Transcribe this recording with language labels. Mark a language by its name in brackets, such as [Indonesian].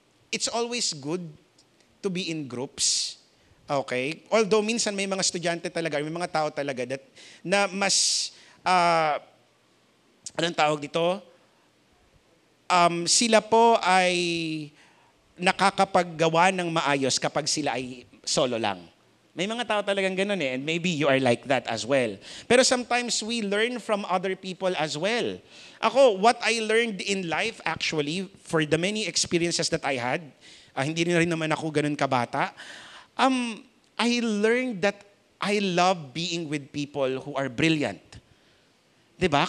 [English] It's always good to be in groups. Okay? [Filipino] Although minsan may mga estudyante talaga, may mga tao talaga na mas, anong tawag dito? Sila po ay nakakapaggawa ng maayos kapag sila ay solo lang. May mga tao talagang ganun [English] and maybe you are like that as well. Pero sometimes we learn from other people as well. Ako, what I learned in life actually, for the many experiences that I had, [Filipino] hindi rin naman ako ganun kabata, [English] I learned that I love being with people who are brilliant. Diba?